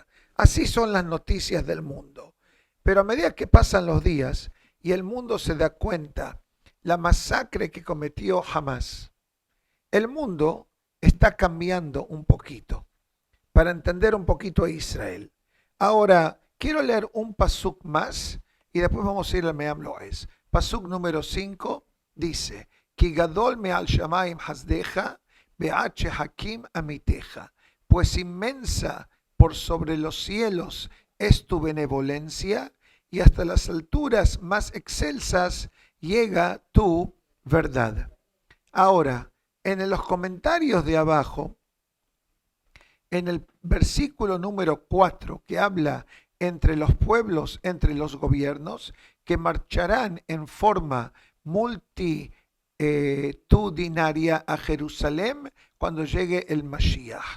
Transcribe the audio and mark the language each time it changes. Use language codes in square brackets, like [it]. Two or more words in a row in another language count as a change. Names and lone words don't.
[es] Así son las noticias del mundo. Pero a medida que pasan los días y el mundo se da cuenta la masacre que cometió Hamás, el mundo está cambiando un poquito para entender un poquito a Israel. Ahora, quiero leer un pasuk más y después vamos a ir al Me'am Lo'ez. Pasuk número 5 dice: [he] כי גדול מעל שמים חסדך, ועד שחקים אמתך. [es] Pues inmensa por sobre los cielos es tu benevolencia, y hasta las alturas más excelsas llega tu verdad. Ahora, en los comentarios de abajo, en el versículo número 4, que habla entre los pueblos, entre los gobiernos, que marcharán en forma multitudinaria a Jerusalén cuando llegue el Mashiach.